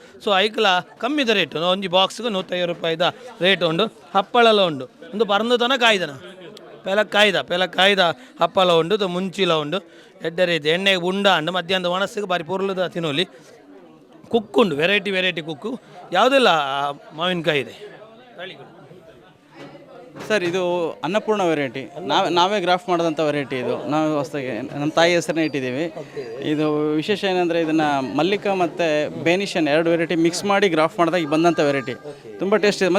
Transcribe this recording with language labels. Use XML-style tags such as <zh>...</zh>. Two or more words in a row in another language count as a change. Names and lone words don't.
<tcy>ಸೊ ಐಕ್ಲ ಕಮ್ಮಿದ ರೇಟ್ ಒಂಜಿ ಬಾಕ್ಸ್ಗೆ 150 ರೂಪಾಯಿದ ರೇಟ್ ಉಂಡು. ಹಪ್ಪಳೆಲ್ಲ ಉಂಡು, ಒಂದು ಪರಂದತನ ಕಾಯ್ದನ ಪೆಲಕ್ಕಾಯ್ದ ಹಪ್ಪಳ ಉಂಡು, ಮುಂಚಿಲ ಉಂಡು, ಎಡ್ಡ ರೀತಿ ಎಣ್ಣೆಗೆ ಉಂಡ ಅಂಡು ಮಧ್ಯಾಹ್ನದ ಮನಸ್ಸಿಗೆ ಭಾರಿ ಪೊರ್ಲದ ತಿನ್ನೋಲಿ. ಕುಕ್ಕುಂಡು, ವೆರೈಟಿ ಕುಕ್ಕು,</tcy> <kn>ಯಾವುದೆಲ್ಲ ಮಾವಿನಕಾಯಿ ಇದೆ. ಸರ್ ಇದು ಅನ್ನಪೂರ್ಣ ವೆರೈಟಿ, ನಾವೇ ಗ್ರಾಫ್ಟ್ ಮಾಡಿದಂಥ ವೆರೈಟಿ ಇದು. ನಾವು ಹೊಸದಾಗಿ ನಮ್ಮ ತಾಯಿ ಹೆಸರನ್ನ ಇಟ್ಟಿದ್ದೀವಿ. ಇದು ವಿಶೇಷ ಏನಂದರೆ ಇದನ್ನು ಮಲ್ಲಿಕ ಮತ್ತು ಬೇನಿಷನ್ 2 ವೆರೈಟಿ ಮಿಕ್ಸ್ ಮಾಡಿ ಗ್ರಾಫ್ಟ್ ಮಾಡಿದಾಗ ಈಗ ಬಂದಂಥ ವೆರೈಟಿ ತುಂಬ ಟೇಸ್ಟ್ ಇದೆ.</kn>